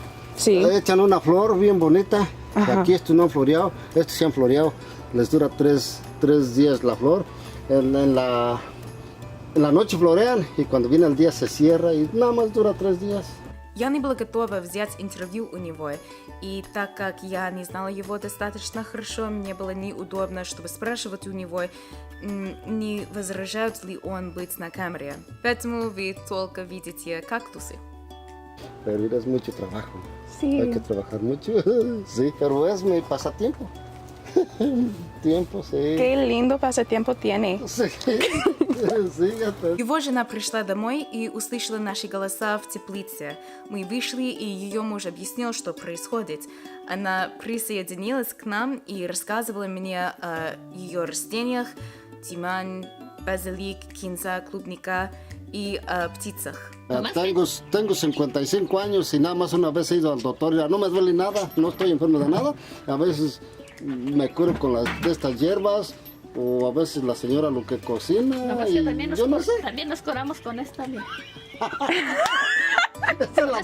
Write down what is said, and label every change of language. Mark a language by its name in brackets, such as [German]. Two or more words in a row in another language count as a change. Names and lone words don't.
[Spanish] Sí. echan una flor bien bonita. Ajá. Aquí estos no han floreado, estos se han floreado. Les dura tres días la flor. En la noche florean y cuando viene el día se cierra y nada más dura 3 días. [Russian] Я не была готова взять интервью у него, и так как я не знала его достаточно хорошо, мне было неудобно, чтобы спрашивать у него, не возражает ли он быть на камере. Поэтому вы только видите кактусы. [Spanish] Pero es mucho trabajo. Sí. Hay que trabajar mucho. Sí, pero es mi pasatiempo. Tiempo, sí. Qué lindo pasatiempo tiene. Sí. Sí, [Russian] это. Его жена пришла домой и услышала наши голоса в теплице. Мы вышли, и ее муж объяснил, что происходит. Она присоединилась к нам и рассказывала мне о ее растениях: тимань, базилик, кинза, клубника и о птицах. [Spanish] Tengo 55 años y nada más una vez he ido al doctor, ya no me duele nada, no estoy enfermo de nada. A veces me curo con de estas hierbas o a veces la señora lo que cocina. Nomás Y que también yo no sé. también nos curamos con esta. Mira. ¿Esta es la